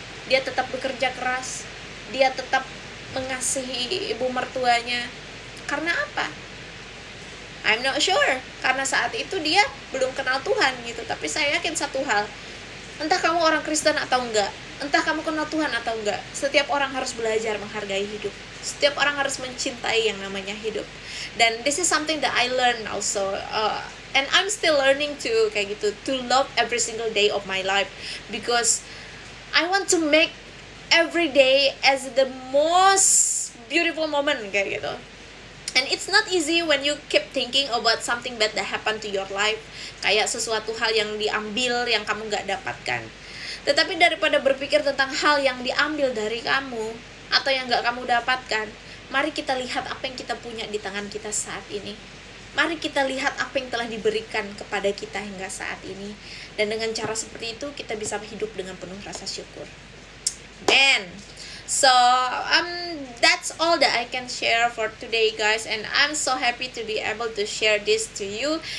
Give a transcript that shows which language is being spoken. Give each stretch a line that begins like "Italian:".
Indonesian: Dia tetap bekerja keras, dia tetap mengasihi ibu mertuanya. Karena apa?
English: I'm not sure,
Indonesian: karena saat itu dia belum kenal Tuhan gitu. Tapi saya yakin satu hal, entah kamu orang Kristen atau enggak, entah kamu kenal Tuhan atau enggak, setiap orang harus belajar menghargai hidup. Setiap orang harus mencintai yang namanya hidup.
English: Dan this is something that I learned also, and I'm still learning to kayak gitu, to love every single day of my life, because I want to make every day as the most beautiful moment kayak gitu. And it's not easy when you keep thinking about something bad that happened to your life,
Indonesian: kayak sesuatu hal yang diambil yang kamu gak dapatkan. Tetapi daripada berpikir tentang hal yang diambil dari kamu atau yang gak kamu dapatkan, mari kita lihat apa yang kita punya di tangan kita saat ini. Mari kita lihat apa yang telah diberikan kepada kita hingga saat ini. Dan dengan cara seperti itu kita bisa hidup dengan penuh rasa syukur.
English: Man, so that's all that I can share for today, guys, and I'm so happy to be able to share this to you.